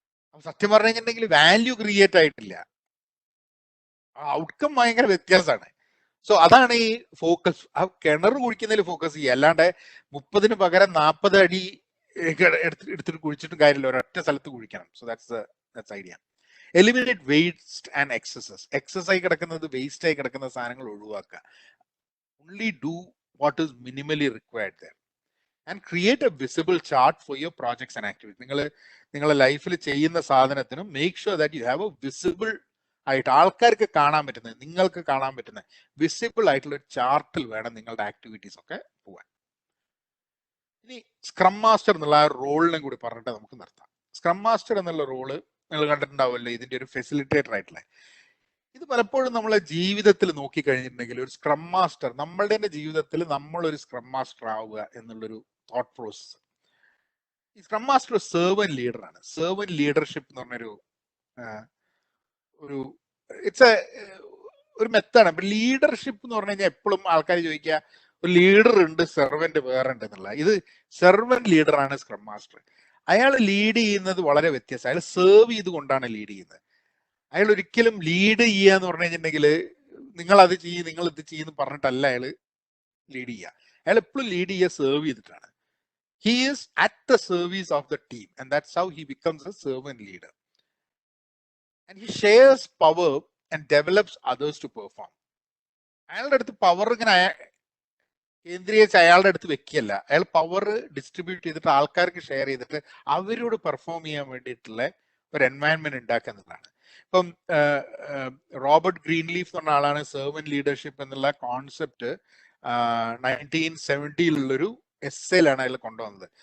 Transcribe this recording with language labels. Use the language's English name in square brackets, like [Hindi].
[Malayalam] അപ്പൊ സത്യം പറഞ്ഞു കഴിഞ്ഞിട്ടുണ്ടെങ്കിൽ വാല്യൂ ക്രിയേറ്റ് ആയിട്ടില്ല. ഔട്ട്കം ഭയങ്കര വ്യത്യാസമാണ്. സോ അതാണ് ഈ ഫോക്കസ്. ആ കിണർ കുഴിക്കുന്നതിൽ ഫോക്കസ് ചെയ്യുക, അല്ലാണ്ട് 30-ന് പകരം 40 അടി എടുത്തിട്ട് കുഴിച്ചിട്ടും കാര്യമില്ല, ഒരൊറ്റ സ്ഥലത്ത് കുഴിക്കണം. [English] So that's idea. Eliminate waste and excesses. [Malayalam] Excess ആയി കിടക്കുന്നത്, waste ആയി കിടക്കുന്ന സാധനങ്ങൾ ഒഴിവാക്കുക. [English] Only do what is minimally required there. And create a visible chart for your projects and activities. [Malayalam] നിങ്ങളെ ലൈഫിൽ ചെയ്യുന്ന സാധനത്തിനും [English] make sure that you have a visible [Malayalam] ആയിട്ട്, ആൾക്കാർക്ക് കാണാൻ പറ്റുന്നത്, നിങ്ങൾക്ക് കാണാൻ പറ്റുന്ന വിസിബിൾ ആയിട്ടുള്ള ഒരു ചാർട്ടിൽ വേണം നിങ്ങളുടെ ആക്ടിവിറ്റീസ് ഒക്കെ പോവാൻ. ഇനി സ്ക്രം മാസ്റ്റർ എന്നുള്ള ആ റോളിനെ കൂടി പറഞ്ഞിട്ട് നമുക്ക് നിർത്താം. സ്ക്രം മാസ്റ്റർ എന്നുള്ള റോള് നിങ്ങൾ കണ്ടിട്ടുണ്ടാവുമല്ലോ, ഇതിന്റെ ഒരു ഫെസിലിറ്റേറ്റർ ആയിട്ടുള്ള. ഇത് പലപ്പോഴും നമ്മളെ ജീവിതത്തിൽ നോക്കി കഴിഞ്ഞിട്ടുണ്ടെങ്കിൽ ഒരു സ്ക്രം മാസ്റ്റർ, നമ്മളുടെ തന്നെ ജീവിതത്തിൽ നമ്മളൊരു സ്ക്രം മാസ്റ്റർ ആവുക എന്നുള്ളൊരു തോട്ട് പ്രോസസ്. ഈ സ്ക്രം മാസ്റ്റർ ഒരു സെർവൻ ലീഡറാണ്. സെർവൻ ലീഡർഷിപ്പ് എന്ന് പറഞ്ഞൊരു ഒരു ഇറ്റ്സ് ഒരു മെത്തേഡ്. അപ്പൊ ലീഡർഷിപ്പ് എന്ന് പറഞ്ഞു കഴിഞ്ഞാൽ എപ്പോഴും ആൾക്കാർ ചോദിക്കുക ഒരു ലീഡർ ഉണ്ട്, സെർവന്റ് വേറെ ഉണ്ട് എന്നുള്ള. ഇത് സെർവന്റ് ലീഡറാണ് സ്ക്രം മാസ്റ്റർ. അയാൾ ലീഡ് ചെയ്യുന്നത് വളരെ വ്യത്യസ്തം. അയാൾ സെർവ് ചെയ്തുകൊണ്ടാണ് ലീഡ് ചെയ്യുന്നത്. അയാൾ ഒരിക്കലും ലീഡ് ചെയ്യുക എന്ന് പറഞ്ഞു കഴിഞ്ഞിട്ടുണ്ടെങ്കിൽ നിങ്ങൾ അത് ചെയ്യും, നിങ്ങൾ ഇത് ചെയ്യുന്നു പറഞ്ഞിട്ടല്ല അയാൾ ലീഡ് ചെയ്യുക. അയാൾ എപ്പോഴും ലീഡ് ചെയ്യുക സെർവ് ചെയ്തിട്ടാണ്. [English] He is at the service of the team, and that's how he becomes a servant leader. And he shares power and develops others to perform. [Malayalam] അയാളുടെ അടുത്ത് പവർ ഇങ്ങനെ കേന്ദ്രീകരിച്ച് അയാളുടെ അടുത്ത് വെക്കുകയല്ല, അയാൾ പവർ ഡിസ്ട്രിബ്യൂട്ട് ചെയ്തിട്ട് ആൾക്കാർക്ക് ഷെയർ ചെയ്തിട്ട് അവരോട് പെർഫോം ചെയ്യാൻ വേണ്ടിയിട്ടുള്ള ഒരു എൻവയൺമെന്റ് ഉണ്ടാക്കുന്നതാണ്. ഇപ്പം റോബർട്ട് ഗ്രീൻലീഫ് എന്ന് പറഞ്ഞ ആളാണ് സെർവന്റ് ലീഡർഷിപ്പ് എന്നുള്ള കോൺസെപ്റ്റ് 1970 എസ്സേലാണ് അയാൾ കൊണ്ടുവന്നത്.